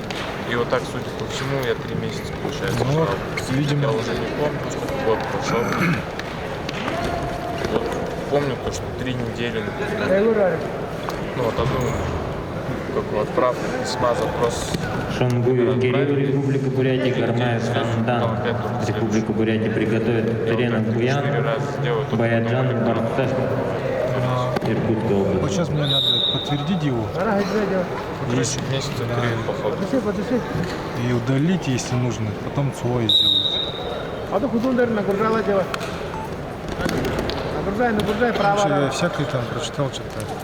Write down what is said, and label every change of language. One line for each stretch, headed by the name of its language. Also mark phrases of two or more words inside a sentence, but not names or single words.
Russian: И вот так, судя по всему, я 3 месяца, получается, Ну, ждал. видимо. Я уже не помню, год прошел. Вот, помню то, что 3 недели, например. Ну вот одну, как бы отправку письма, запрос. Шонгуев Кирилл, Республика Бурятия, Гармаев Сандан, Республика Бурятия приготовит Теренов Буян, Баяджан Барташ, Иркутская Вот область. сейчас мне надо подтвердить его Короче, месяца 3, походу. и удалить, если нужно, потом свой сделать. Короче, я всякое там прочитал, что-то.